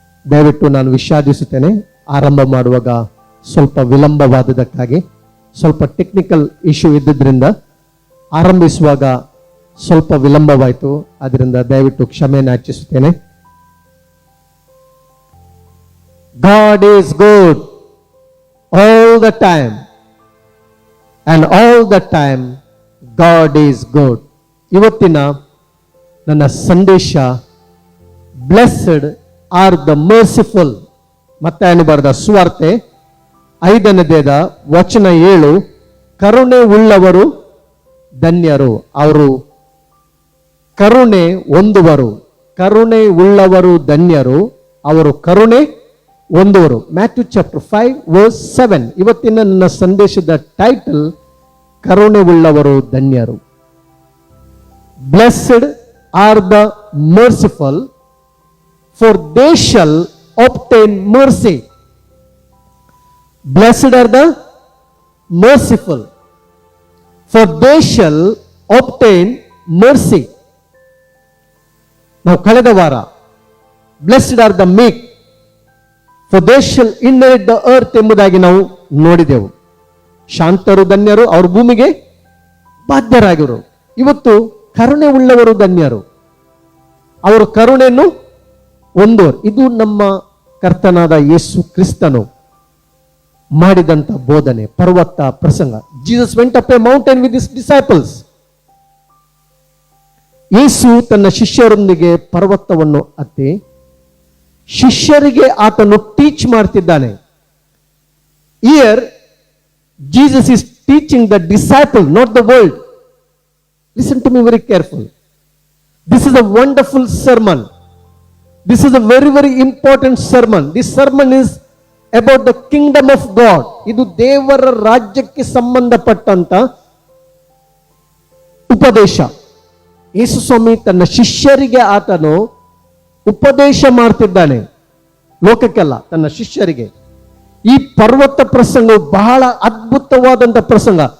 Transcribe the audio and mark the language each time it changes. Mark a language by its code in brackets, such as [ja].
[kn] ದಯವಿಟ್ಟು ನಾನು ವಿಷಾದಿಸುತ್ತೇನೆ, ಆರಂಭ ಮಾಡುವಾಗ ಸ್ವಲ್ಪ ವಿಳಂಬವಾದದಕ್ಕಾಗಿ. ಸ್ವಲ್ಪ ಟೆಕ್ನಿಕಲ್ ಇಶ್ಯೂ ಇದ್ದಿದ್ದರಿಂದ ಆರಂಭಿಸುವಾಗ ಸ್ವಲ್ಪ ವಿಳಂಬವಾಯಿತು. ಅದರಿಂದ ದಯವಿಟ್ಟು ಕ್ಷಮೆಯನ್ನು ಯಾಚಿಸುತ್ತೇನೆ. [en] God is good all the time, and all the time God is good. [kn] ಇವತ್ತಿನ ನನ್ನ ಸಂದೇಶ [en] Blessed are the merciful. [kn] ಮತ್ತಾಯನು ಬರೆದ ಸುವಾರ್ತೆ 5ನೇದ ವಚನ 7, ಕರುಣೆ ಉಳ್ಳವರು ಧನ್ಯರು, ಅವರು ಕರುಣೆ ಹೊಂದುವರು. ಕರುಣೆ ಉಳ್ಳವರು ಧನ್ಯರು, ಅವರು ಕರುಣೆ ಹೊಂದುವರು. Matthew chapter 5:7. ಇವತ್ತಿನ ನನ್ನ ಸಂದೇಶದ ಟೈಟಲ್ ಕರುಣೆ ಉಳ್ಳವರು ಧನ್ಯರು. [en] Blessed are the merciful, for they shall obtain mercy. Blessed are the merciful, for they shall obtain mercy. [kn] ನಾವು ಕಳೆದ ವಾರ [en] blessed are the meek, for they shall inherit the earth [kn] ಎಂಬುದಾಗಿ ನಾವು ನೋಡಿದೆವು. ಶಾಂತರು ಧನ್ಯರು, ಅವರು ಭೂಮಿಗೆ ಬಾಧ್ಯರಾಗಿರು. ಇವತ್ತು ಕರುಣೆ ಉಳ್ಳವರು ಧನ್ಯರು, ಅವರು ಕರುಣೆಯನ್ನು ಹೊಂದೋರು. ಇದು ನಮ್ಮ ಕರ್ತನಾದ ಯೇಸು ಕ್ರಿಸ್ತನು ಮಾಡಿದಂತ ಬೋಧನೆ, ಪರ್ವತ ಪ್ರಸಂಗ. [en] Jesus went up a mountain with his disciples. [kn] ಯೇಸು ತನ್ನ ಶಿಷ್ಯರೊಂದಿಗೆ ಪರ್ವತವನ್ನು ಹತ್ತಿ ಶಿಷ್ಯರಿಗೆ ಆತನು ಟೀಚ್ ಮಾಡ್ತಿದ್ದಾನೆ. [en] Here Jesus is teaching the disciple, not the world. Listen to me very careful. This is a wonderful sermon. This is a very, very important sermon. This sermon is about the kingdom of God. [kn] ಇದು ದೇವರ ರಾಜ್ಯಕ್ಕೆ ಸಂಬಂಧಪಟ್ಟಂತ ಉಪದೇಶ. ಯೇಸು ಸ್ವಾಮಿ ತನ್ನ ಶಿಷ್ಯರಿಗೆ ಆತನು ಉಪದೇಶ ಮಾಡ್ತಿದ್ದಾನೆ, ಲೋಕಕ್ಕೆಲ್ಲ ತನ್ನ ಶಿಷ್ಯರಿಗೆ. ಈ ಪರ್ವತ ಪ್ರಸಂಗವು ಬಹಳ ಅದ್ಭುತವಾದಂತ ಪ್ರಸಂಗ.